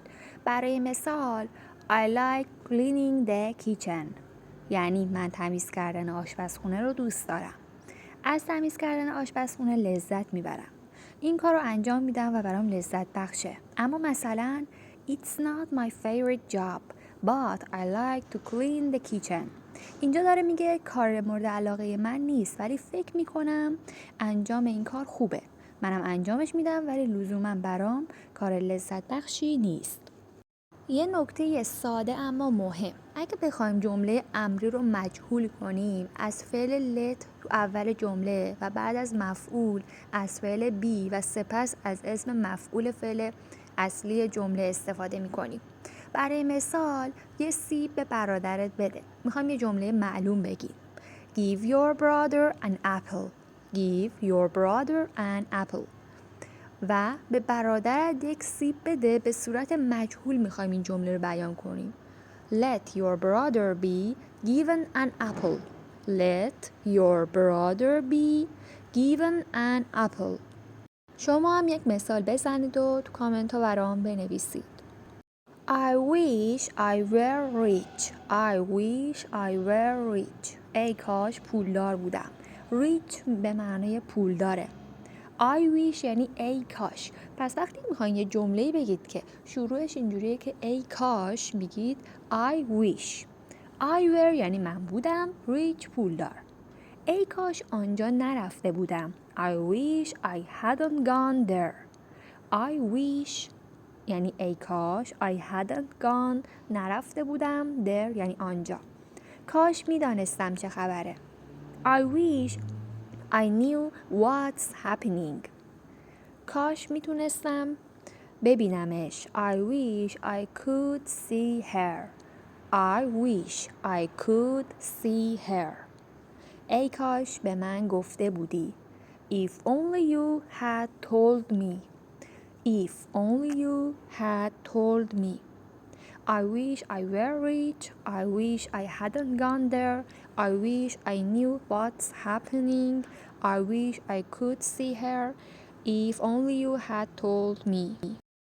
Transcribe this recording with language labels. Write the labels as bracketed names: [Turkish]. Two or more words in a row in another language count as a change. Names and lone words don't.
[Persian] برای مثال [English] I like cleaning the kitchen [Persian] یعنی من تمیز کردن آشپزخونه رو دوست دارم. از تمیز کردن آشپزخونه لذت میبرم. این کار رو انجام میدم و برام لذت بخشه. اما مثلا [English] It's not my favorite job but I like to clean the kitchen. [Persian] اینجا داره میگه کار مورد علاقه من نیست ولی فکر میکنم انجام این کار خوبه. منم انجامش میدم ولی لزوما برام کار لذت بخشی نیست. یه نکته ساده اما مهم. اگه بخوایم جمله امری رو مجهول کنیم از فعل let تو اول جمله و بعد از مفعول از فعل be و سپس از اسم مفعول فعل اصلی جمله استفاده میکنیم. برای مثال یه سیب به برادرت بده. میخوام یه جمله معلوم بگیم. [English] Give your brother an apple. Give your brother an apple. [Persian] و به برادرت یک سیب بده به صورت مجهول میخوایم این جمله رو بیان کنیم. [English] Let your brother be given an apple. Let your brother be given an apple. [Persian] شما هم یک مثال بزنید و تو کامنت ها برام بنویسید. [English] I wish I were rich. I wish I were rich. [Persian] ای کاش پولدار بودم. Rich به معنای پولداره. [English] I wish [Persian] یعنی ای کاش. پس وقتی میخواین یه جمله بگید که شروعش اینجوریه که ای کاش میگید [English] I wish. I were [Persian] یعنی من بودم. Rich پولدار. ای کاش آنجا نرفته بودم. [English] I wish I hadn't gone there. I wish [Persian] یعنی ای کاش [English] I hadn't gone [Persian] نرفته بودم there یعنی آنجا. کاش میدانستم چه خبره. [English] I wish I knew what's happening. [Persian] کاش میتونستم ببینمش. [English] I wish I could see her. I wish I could see her. [Persian] ای کاش به من گفته بودی. [English] If only you had told me. If only you had told me. I wish I were rich. I wish I hadn't gone there. I wish I knew what's happening. I wish I could see her. If only you had told me.